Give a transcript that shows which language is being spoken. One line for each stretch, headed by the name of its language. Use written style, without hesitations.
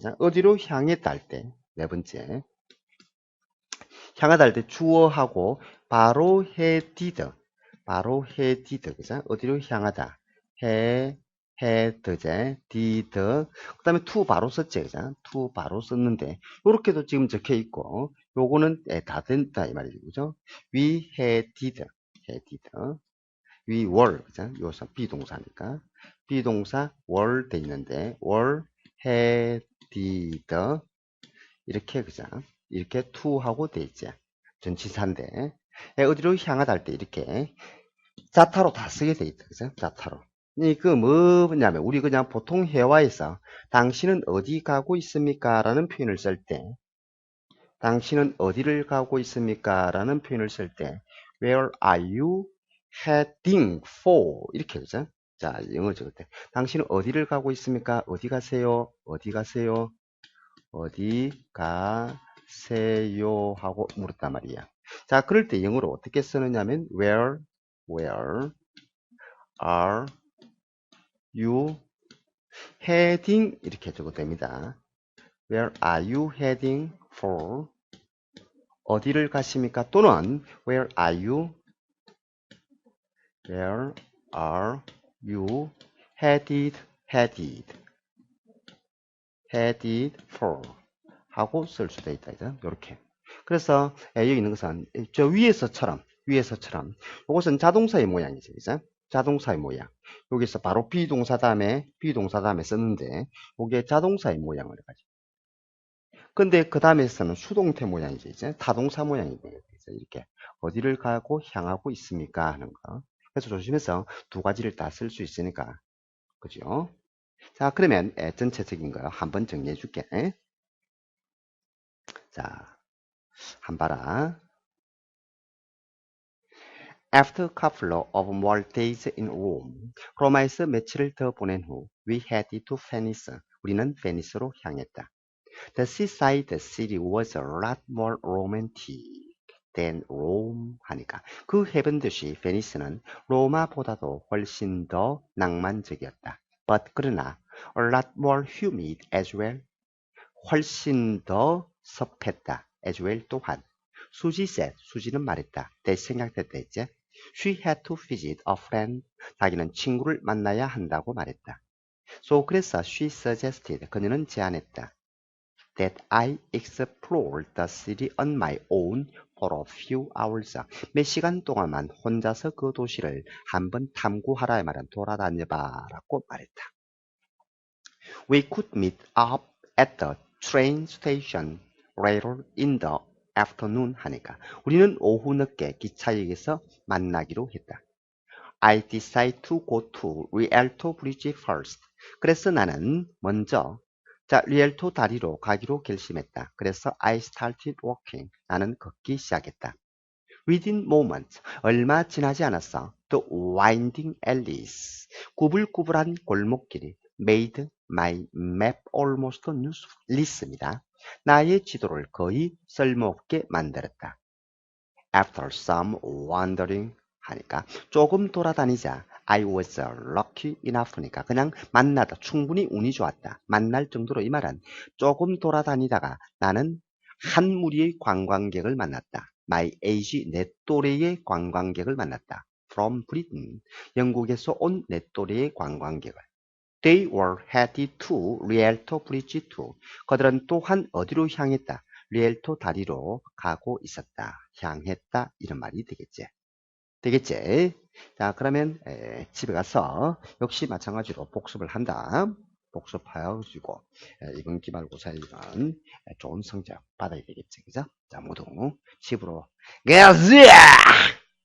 Korean: 자, 어디로 향했다 할 때 네 번째 향하다 할 때 주어하고 바로 headed 그죠? 어디로 향하다 head제 did 그 다음에 to 바로 썼지 그죠? to 바로 썼는데 요렇게도 지금 적혀 있고 요거는 다 된다 이 말이죠 그죠?
English: we headed we were
Korean: 그죠? 요서 비동사니까 비동사 were 돼 있는데
English: were headed
Korean: 이렇게 그죠? 이렇게 to하고 돼 있지. 전치사인데 어디로 향하다 할 때 이렇게 자타로 다 쓰게 돼 있다. 그죠? 자타로. 그 뭐냐면 우리 그냥 보통 회화에서 당신은 어디 가고 있습니까? 라는 표현을 쓸 때 당신은 어디를 가고 있습니까? 라는 표현을 쓸 때
English: Where are you heading for?
Korean: 이렇게 그죠? 자, 영어 적을 때 당신은 어디를 가고 있습니까? 어디 가세요? 어디 가세요? 어디 가세요? 하고 물었단 말이야. 자, 그럴 때 영어로 어떻게 쓰느냐면
English: where are you heading?
Korean: 이렇게 적어도 됩니다.
English: Where are you heading for?
Korean: 어디를 가십니까? 또는
English: where are you headed for?
Korean: 하고 쓸 수도 있다. 이렇게. 그래서 여기 있는 것은 저 위에서처럼 이것은 자동사의 모양이죠. 그죠? 자동사의 모양. 여기서 바로 비동사 다음에 썼는데 이게 자동사의 모양을 가지고. 근데 그 다음에서는 수동태 모양이죠. 이제 타동사 모양이 되겠죠. 이렇게 어디를 가고 향하고 있습니까 하는 거. 그래서 조심해서 두 가지를 다 쓸 수 있으니까. 그죠? 자, 그러면 전체적인 거 한번 정리해 줄게. 자, 한 봐라.
English: After a couple of more days in Rome,
Korean: 로마에서 며칠을 더 보낸 후,
English: we headed to Venice.
Korean: 우리는 베니스로 향했다.
English: The seaside city was a lot more romantic than Rome
Korean: 하니까 그 해변 도시 베니스는 로마보다도 훨씬 더 낭만적이었다.
English: But
Korean: 그러나
English: a lot more humid as well.
Korean: 훨씬 더 습했다.
English: as well
Korean: 또한. 수지
English: said,
Korean: 수지는 말했다.
English: that
Korean: 생각했다 했지.
English: She had to visit a friend.
Korean: 자기는 친구를 만나야 한다고 말했다.
English: So
Korean: 그래서
English: she suggested,
Korean: 그녀는 제안했다.
English: That I explore the city on my own for a few hours.
Korean: 몇 시간 동안만 혼자서 그 도시를 한번 탐구하라 말은 돌아다녀봐라고 말했다.
English: We could meet up at the train station later in the afternoon
Korean: 하니까 우리는 오후 늦게 기차역에서 만나기로 했다.
English: I decided to go to Rialto Bridge first.
Korean: 그래서 나는 먼저 리알토 다리로 가기로 결심했다. 그래서
English: I started walking.
Korean: 나는 걷기 시작했다.
English: Within moments,
Korean: 얼마 지나지 않았어.
English: The winding alleys,
Korean: 구불구불한 골목길이
English: made my map almost useless입니다.
Korean: 나의 지도를 거의 쓸모없게 만들었다.
English: After some wandering
Korean: 하니까 조금 돌아다니자
English: I was lucky enough
Korean: 니까 그냥 만나다 충분히 운이 좋았다. 만날 정도로 이 말은 조금 돌아다니다가 나는 한 무리의 관광객을 만났다.
English: My age
Korean: 내 또래의 관광객을 만났다.
English: From Britain
Korean: 영국에서 온 내 또래의 관광객을.
English: They were headed to Rialto Bridge too.
Korean: 그들은 또한 어디로 향했다. 리엘토 다리로 가고 있었다. 향했다. 이런 말이 되겠지. 되겠지? 자, 그러면 집에 가서 역시 마찬가지로 복습을 한다. 복습하여주고 이번 기말고사에는 좋은 성적 받아야 되겠지. 그죠? 자, 모두 집으로 가자!